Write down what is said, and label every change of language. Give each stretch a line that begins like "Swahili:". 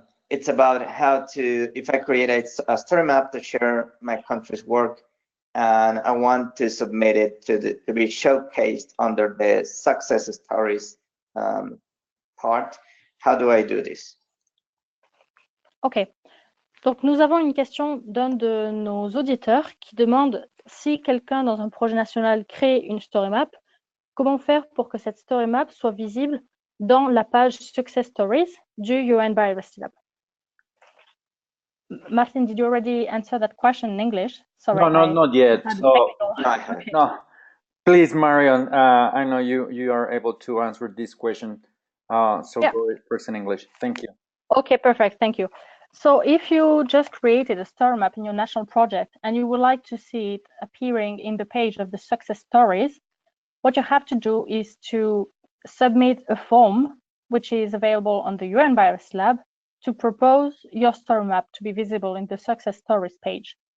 English: It's about how to, if I create a story map to share my country's work, and I want to submit it to be showcased under the success stories part, how do I do this? Ok.
French: Donc, nous avons une question d'un de nos auditeurs qui demande si quelqu'un dans un projet national crée une story map, comment faire pour que cette story map soit visible dans la page Success Stories du UN Biodiversity Lab?
English: Martin, did you already answer that question in English? Sorry. No, not yet. So, okay. No, please, Marion, I know you are able to answer this question. So yeah. Go first in English. Thank you. Okay, perfect. Thank you. So if you just created a story map in your national project and you would like to see it appearing in the page of the success stories, what you have to do is to submit a form, which is available on the UN Biodiversity Lab, to propose your story map to be visible in the success stories page.